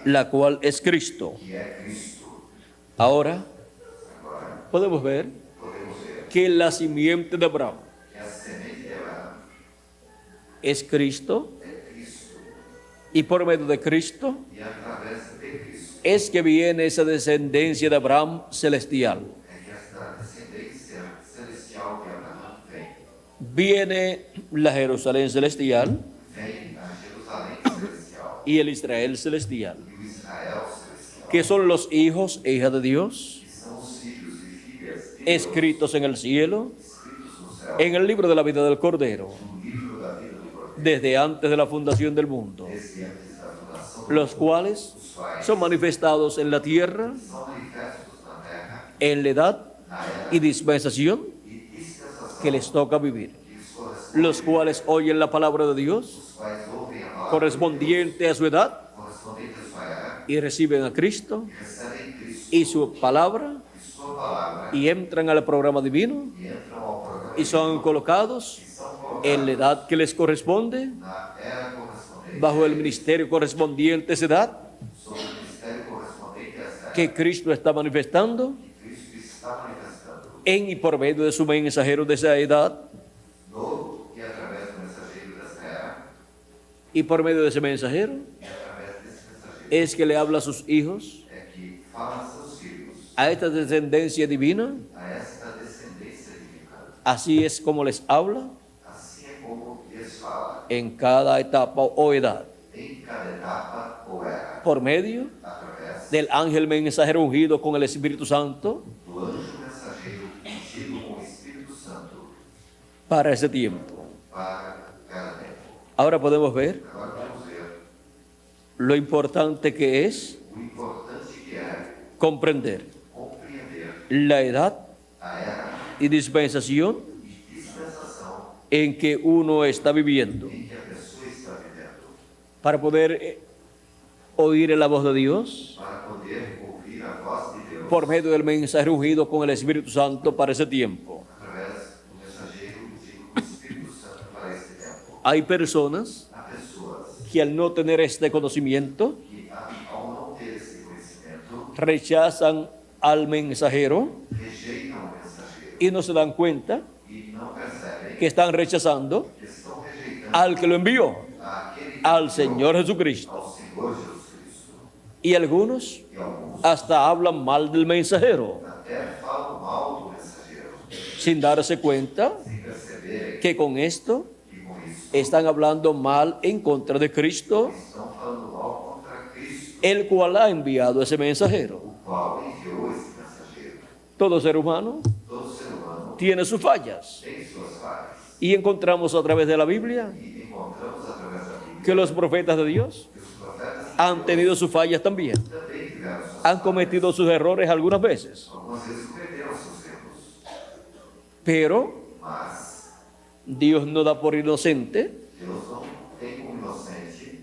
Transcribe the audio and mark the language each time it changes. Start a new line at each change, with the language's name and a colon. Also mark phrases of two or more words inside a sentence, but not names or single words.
Spanish: la cual es Cristo.
Portuguese: que é Cristo.
Spanish: Ahora
Portuguese: Agora,
Spanish: podemos ver
Portuguese: podemos ver
Spanish: que la simiente de Abraham
Portuguese: que a semente de Abraão
Spanish: es Cristo,
Portuguese: é Cristo,
Spanish: y por medio de Cristo
Portuguese: e através de Cristo
Spanish: es que viene esa descendencia de Abraham celestial.
Portuguese: é que esta descendência celestial de Abraão vem.
Spanish: Viene la Jerusalén celestial
Portuguese: Vem a Jerusalém celestial
Spanish: y el Israel celestial,
Portuguese: e o Israel celestial,
Spanish: que son los hijos e hijas de Dios,
Portuguese: que são os filhos e filhas de Deus,
Spanish: escritos en el cielo,
Portuguese: escritos no céu,
Spanish: en el libro de la vida del Cordero,
Portuguese: no livro da vida do Cordeiro,
Spanish: desde antes de la fundación del mundo,
Portuguese: desde antes da fundação do
Spanish: los cuales
Portuguese: os quais
Spanish: son manifestados en la tierra,
Portuguese: são manifestos na terra,
Spanish: en la edad
Portuguese: na era
Spanish: y dispensación
Portuguese: e dispensação
Spanish: que les toca vivir,
Portuguese: que lhes corresponde,
Spanish: los cuales oyen la palabra de Dios
Portuguese: os quais ouvem a palavra
Spanish: correspondiente a su edad
Portuguese: correspondente à sua era,
Spanish: y reciben a Cristo
Portuguese: recebem Cristo
Spanish: y su palabra
Portuguese: e sua palavra
Spanish: y entran al programa divino
Portuguese: e entram ao programa
Spanish: y son colocados
Portuguese: e são colocados
Spanish: en la edad que les corresponde,
Portuguese: na era correspondente,
Spanish: bajo el ministerio correspondiente a esa edad
Portuguese: sob o ministério correspondente a essa era,
Spanish: que Cristo está manifestando
Portuguese: que Cristo está manifestando
Spanish: en y por medio de su mensajero de esa edad
Portuguese: no e através do mensageiro dessa era
Spanish: y por medio de ese mensajero
Portuguese: e através desse mensageiro
Spanish: es que le habla a sus hijos,
Portuguese: é que fala a seus filhos
Spanish: a esta descendencia divina,
Portuguese: a esta descendência divina.
Spanish: así es como les habla
Portuguese: Assim é como lhes fala
Spanish: en cada etapa o edad,
Portuguese: em cada etapa ou era,
Spanish: por medio
Portuguese: através
Spanish: del ángel mensajero ungido con el Espíritu Santo
Portuguese: do anjo mensageiro ungido com o Espírito Santo
Spanish: para ese tiempo.
Portuguese: para cada tempo.
Spanish: Ahora podemos ver
Portuguese: Agora vamos ver
Spanish: lo importante que es
Portuguese: o importante que é
Spanish: comprender
Portuguese: compreender
Spanish: la edad
Portuguese: a era
Spanish: y dispensación
Portuguese: e dispensação
Spanish: en que uno está viviendo
Portuguese: em que a pessoa está vivendo,
Spanish: para poder oír la voz de Dios
Portuguese: para poder ouvir a voz de Deus
Spanish: por medio del mensajero ungido con el Espíritu Santo para ese tiempo.
Portuguese: através do mensageiro ungido com o Espírito Santo para esse tempo.
Spanish: Hay personas
Portuguese: Há pessoas
Spanish: que al no tener este conocimiento
Portuguese: que, ao não ter esse conhecimento,
Spanish: rechazan al mensajero
Portuguese: rejeitam o mensageiro
Spanish: y no se dan cuenta
Portuguese: e não percebem
Spanish: que están rechazando
Portuguese: que estão rejeitando
Spanish: al que lo envió,
Portuguese: aquele
Spanish: al Señor Jesucristo.
Portuguese: ao Senhor Jesus Cristo.
Spanish: Y algunos
Portuguese: E alguns
Spanish: hasta hablan mal del mensajero
Portuguese: até falam mal do mensageiro,
Spanish: sin darse cuenta
Portuguese: sem perceberem
Spanish: que con esto
Portuguese: que com isso
Spanish: están hablando mal en contra de Cristo,
Portuguese: estão falando mal contra Cristo,
Spanish: el cual ha enviado ese mensajero.
Portuguese: o qual enviou esse mensageiro.
Spanish: Todo ser humano
Portuguese: Todo ser humano
Spanish: tiene sus fallas
Portuguese: tem suas falhas
Spanish: y encontramos a través de la Biblia
Portuguese: e encontramos através da Bíblia
Spanish: que los profetas de Dios
Portuguese: que os profetas
Spanish: han tenido sus fallas también,
Portuguese: também tiveram suas
Spanish: han cometido sus errores algunas veces,
Portuguese: algumas vezes cometeram seus erros,
Spanish: pero
Portuguese: mas
Spanish: Dios no da por inocente
Portuguese: Deus não tem como inocente